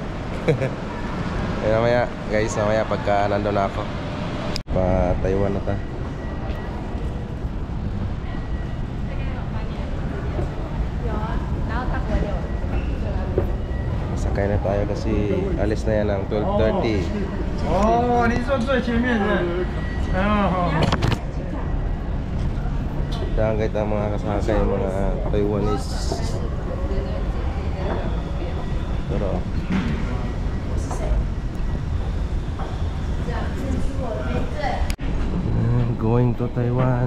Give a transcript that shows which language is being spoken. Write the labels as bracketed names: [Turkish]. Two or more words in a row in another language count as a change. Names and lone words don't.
[Filipino] Yan mamaya guys, mamaya pagka nandun na ako pa Taiwan na ta. Sakay na tayo kasi alis na yan ng 12:30. [Chinese] Oh, 你坐最前面的。好。 [Filipino] Dahil ang mga kasakay, mga Taiwanese. Pero [English] going to Taiwan.